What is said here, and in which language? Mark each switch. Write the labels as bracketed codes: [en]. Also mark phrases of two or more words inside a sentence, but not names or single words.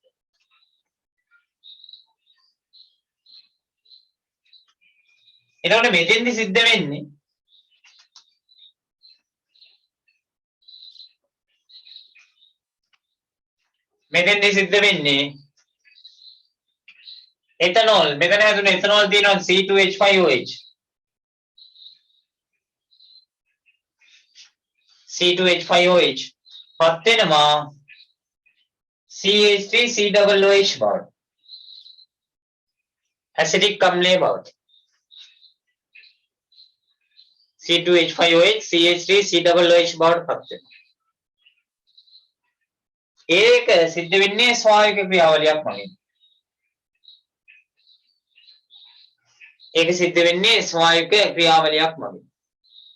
[si] එතකොට මෙතෙන්දි සිද්ධ වෙන්නේ එතනෝල් මෙතන හැදුන එතනෝල් තියෙනවා C2H5OH. C2H5OH පත් වෙනවා CH3COOH බවට. ඇසිටික් අම්ලයේ බවට. C2H5OH CH3COOH බවට පත් වෙනවා. ඒක සිද්ධ වෙන්නේ ස්වාභාවික ක්‍රියාවලියක් මගින්. ඒක සිද්ධ වෙන්නේ ස්වාභාවික ක්‍රියාවලියක් මගින්.